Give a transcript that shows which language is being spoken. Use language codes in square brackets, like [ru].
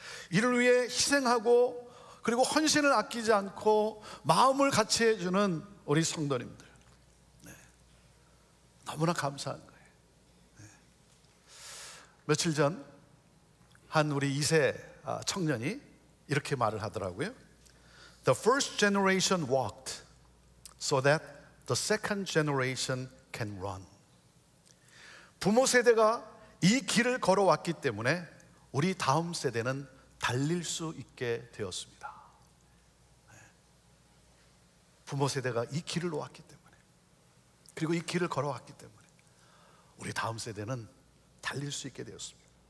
[ko] 이를 위해 희생하고 그리고 헌신을 아끼지 않고 마음을 같이 해주는 우리 성도님들, 너무나 감사한 거예요. 며칠 전 한 우리 2세 청년이 이렇게 말을 하더라고요. [en] The first generation walked so that the second generation can run. [ko] 부모 세대가 이 길을 걸어왔기 때문에 우리 다음 세대는 달릴 수 있게 되었습니다. 부모 세대가 이 길을 놓았기 때문에, 그리고 이 길을 걸어왔기 때문에 우리 다음 세대는 달릴 수 있게 되었습니다.